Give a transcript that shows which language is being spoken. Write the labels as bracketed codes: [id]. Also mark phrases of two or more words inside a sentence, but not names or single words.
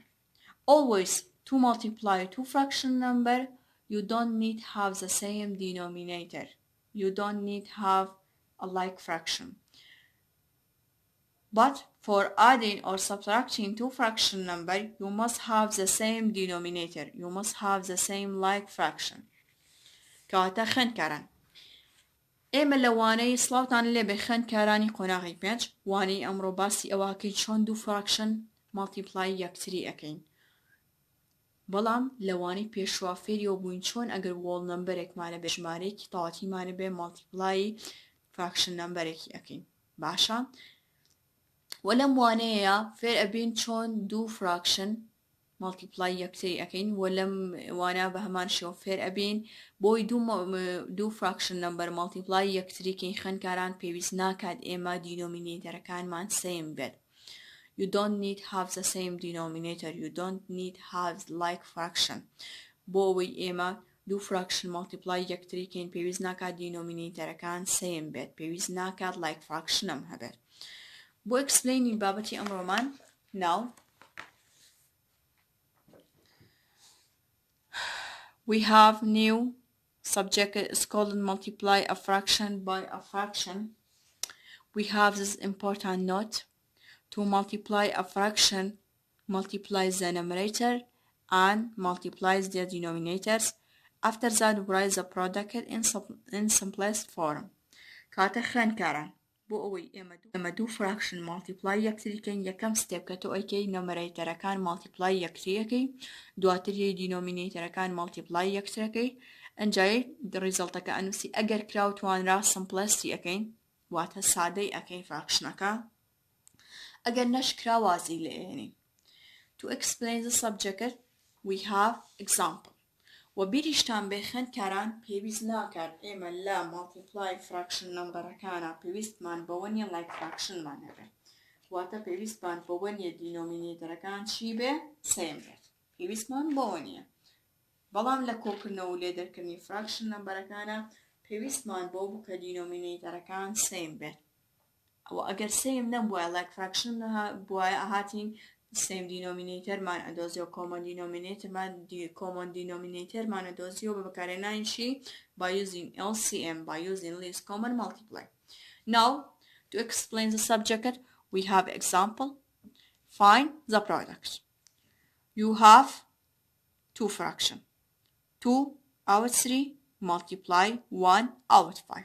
[en] Always, to multiply two fraction number, you don't need to have the same denominator. You don't need to have a like fraction. But for adding or subtracting two fraction number, you must have the same denominator. You must have the same like fraction. [ckb] كواتا خن كاران. ئێمە لە وانەی سڵاوتان لێ بێ خوێندکارانی قۆناغی 5 وانەی ئەمڕۆ باسی ئەواکەین چۆن دوو [en] fraction multiply [ckb] یەکتری ئەەکەین. بەڵام لەوانەی پێشوا فێریەوە بووین چۆن ئەگەر [en] whole number [ckb] بێ ژمارەیەکی تەواوەتیمانە بێ [en] multiply fraction number [ckb] ئەەکەین. باشە؟ وەلەم وانەیە فێر ئەبین چۆن دوو [en] fraction multiply [ckb] یەکتری ئەەکەین وەلەم وانە بە هەمان شێوە فێر ئەبین بۆی دوو [en] fraction number multiply [ckb] یەکتریکەین خوێندکاران پێویست ناکات ئێمە [en] denominators same [ckb] بێت. [en] You don't need have the same denominator. You don't need have like fraction. [ckb] بۆەوەی ئێمە دوو [en] fraction multiply [ckb] یەکتریکەین پێویست ناکات [en] denominators same [ckb] بێت. پێویست ناکات [en] like fractionم [ckb] هەبێت. بۆ explaining بابەتی ئەمڕۆمان [en] now we have new subject. It's called multiply a fraction by a fraction. We have this important note. To multiply a fraction multiplies the numerator and multiplies the denominators. After that, write the product in simplest form. [ckb] كاتە خوێندکاران بۆ ئەوەی ئێمە دوو [en] fraction multiply [ckb] یەکتریکەین یەکەم ستێپ کە تۆ ئەیکەی [en] numerators multiply [ckb] یەکتریەکەی دواتر [en] denominators multiply [ckb] یەکترەکەی ئەنجای ریزڵتەکە ئەنووسی ئەگەر کراو توانرا سمپلستی ئەەکەین واتە سادەی ئەەکەین فراکشنەکە ئەگەر نەشکرا وازی لێ ئێنین. [en] To explain the subject we have example. [ckb] و بیریشتان بێ خوێندکاران پێویست ناکات ئێمە لە [en] multiply fraction numbers [ckb] پێویستمان بەوە نیە [en] like fraction [ckb] هەبێت. واتە پێویستمان بەوە نیە دینۆمینێتەرەکان چی بێ؟ سیم بێت. پێویستمان بەوە نیە. بەڵام لە کۆکردنەوە و لێدەرکردنی [en] fraction numbers [ckb] پێویستمان بۆ بوو کە [en] denominators same [ckb] بێت. ئەوە ئەگەر سیم نەبووە [en] like fraction [ckb] بووە ئاهاتین [en] same denominator man [ckb] ئەدۆزیەوە [en] common denominator man [ckb] ئەدۆزیەوە بە بەکارهێنانیشی [en] by using LCM, by using least common multiply. Now to explain the subject we have example. Find the product. You have two fraction 2/3 multiply 1/5.